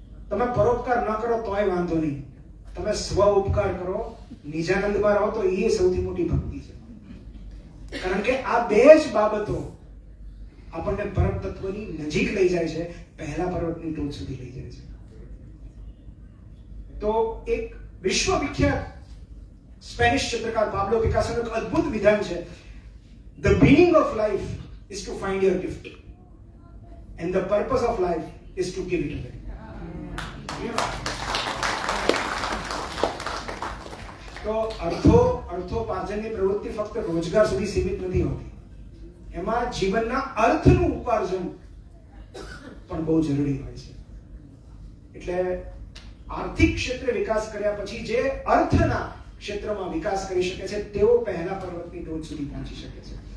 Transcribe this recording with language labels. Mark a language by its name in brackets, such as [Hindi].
[Gujarati] તમે પરોપકાર ન કરો તોય વાંધો નહીં, તમે સ્વ ઉપકાર કરો, નિજાનંદમાં રહો તો એ સૌથી મોટી ભક્તિ છે. કારણ કે આ બે જ બાબતો આપણને પરમ તત્વની નજીક લઈ જાય છે, પહેલા પર્વતની ટોચ સુધી લઈ જાય છે. તો એક વિશ્વવિખ્યાત સ્પેનિશ ચિત્રકાર પાબ્લો પિકાસોનું એક અદ્ભુત વિધાન છે, [English] The meaning of life is to find your gift and the purpose of life is to give it away. [Gujarati] તો અર્થોપાર્જનની પ્રવૃત્તિ ફક્ત રોજગાર સુધી સીમિત નથી હોતી, એમાં જીવનના અર્થનું ઉપાર્જન પણ બહુ જરૂરી હોય છે. એટલે આર્થિક ક્ષેત્રે વિકાસ કર્યા પછી જે અર્થના ક્ષેત્રમાં વિકાસ કરી શકે છે તેઓ પહેલા પર્વતની ટોચ સુધી પહોંચી શકે છે.